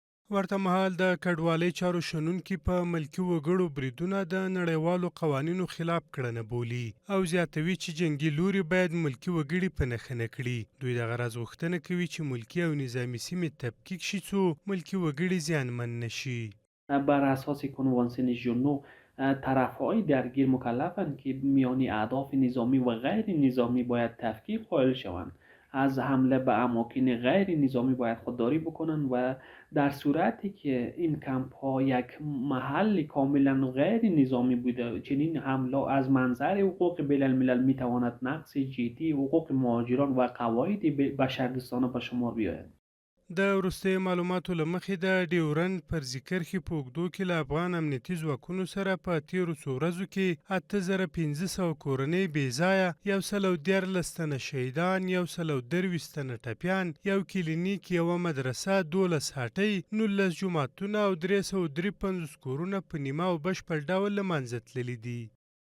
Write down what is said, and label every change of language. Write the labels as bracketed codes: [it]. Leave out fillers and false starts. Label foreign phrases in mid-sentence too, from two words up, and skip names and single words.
[ps] ورته مهال د کډوالۍ چارو شنونکي په ملکي وګړو بریدونه د نړیوالو قوانینو خلاف کړنه بولي او زیاتوي چې جنګي لوري باید ملکي وګړي په نښه نه کړي. دوی دغه راز غوښتنه کوي چې ملکي او نظامي سیمې تفکیک شي څو ملکي وګړي زیانمن نشي. [fa] بر اساس کنوانسیون ژنو طرفهای درگیر مکلفند که میان اهداف نظامی و غیر نظامی باید تفکیک قائل شوند از حمله به اماکن غیر نظامی باید خودداری بکنند و در صورتی که این کمپ ها یک محل کاملا غیر نظامی بوده چنین حمله از منظر حقوق بین الملل میتواند نقض جدی حقوق مهاجران و قواعد بشردوستانه به شمار بیاید. [ps] د وروستیو معلوماتو له مخې د ډیورنډ فرضي کرښې په اوږدو کې له افغان امنیتي ځواکونو سره په تېرو څو ورځو کې 8500 کورنۍ بېځایه 114 تنه شهیدان 123 تنه ټپیان یو کلینیک یوه مدرسه 12 هټۍ 19 جوماتونه او 353 کورونه په نیمه او بشپړ ډول له منځه تللي دي.